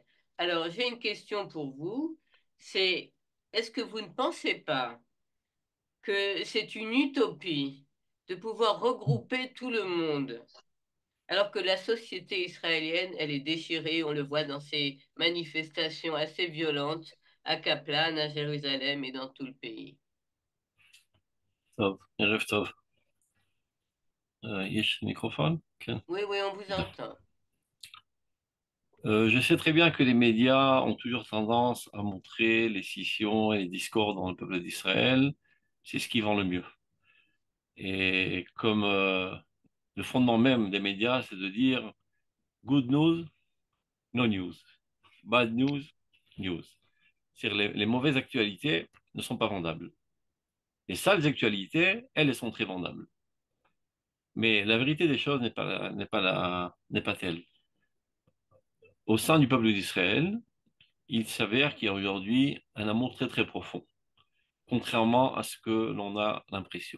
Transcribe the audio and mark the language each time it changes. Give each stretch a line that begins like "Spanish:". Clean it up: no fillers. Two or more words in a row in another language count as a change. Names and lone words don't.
French: Alors, j'ai une question pour vous. C'est, est-ce que vous ne pensez pas que c'est une utopie de pouvoir regrouper tout le monde, alors que la société israélienne, elle est déchirée, on le voit dans ces manifestations assez violentes à Kaplan, à Jérusalem et dans tout le pays.
Hebrew: טוב, ערב טוב. יש מיקרופון? כן.
French: Oui, oui, on vous entend. Je sais très bien que les médias ont toujours tendance à montrer les scissions et les discords dans le peuple d'Israël. C'est ce qui vend le mieux. Et comme le fondement même des médias, c'est de dire
English: good news, no news. Bad news, news.
French: C'est-à-dire les mauvaises actualités ne sont pas vendables. Les sales actualités, elles sont très vendables. Mais la vérité des choses n'est pas telle. Au sein du peuple d'Israël, il s'avère qu'il y a aujourd'hui un amour très très profond, contrairement à ce que l'on a l'impression.